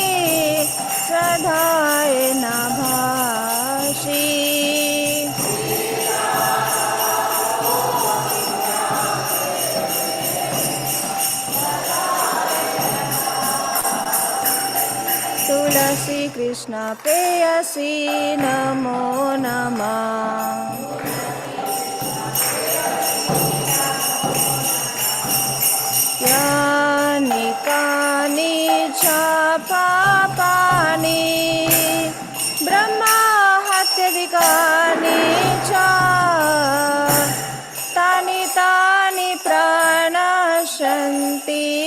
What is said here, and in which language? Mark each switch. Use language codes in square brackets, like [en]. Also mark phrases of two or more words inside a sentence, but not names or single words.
[sa] સદાય ના ભાષી તુલસી કૃષ્ણ પ્રેયસી નમો નમઃ यानि कानि च पापानि ब्रह्माहत्यादिकानि च तानि प्रणश्यन्ति